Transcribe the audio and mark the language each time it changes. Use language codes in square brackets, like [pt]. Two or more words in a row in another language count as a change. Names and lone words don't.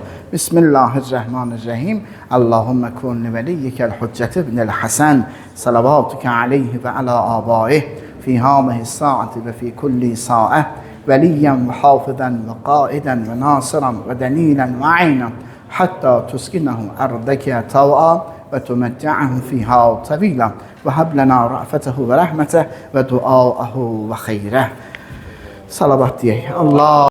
[ar] Bismillahirrahmanirrahim. اللهم كن لوليك الحجة ابن الحسن صلواتك عليه وعلى آبائه في هذه الساعة وفي كل ساعة ولياً وحافظاً وقائداً وناصراً ودليلاً وعيناً حتى تسكنه أرضك طوعاً وتمتعه فيها طويلاً وهب لنا رأفته ورحمته ودعاءه وخيره. [tr] Salavat diyeyim. Allah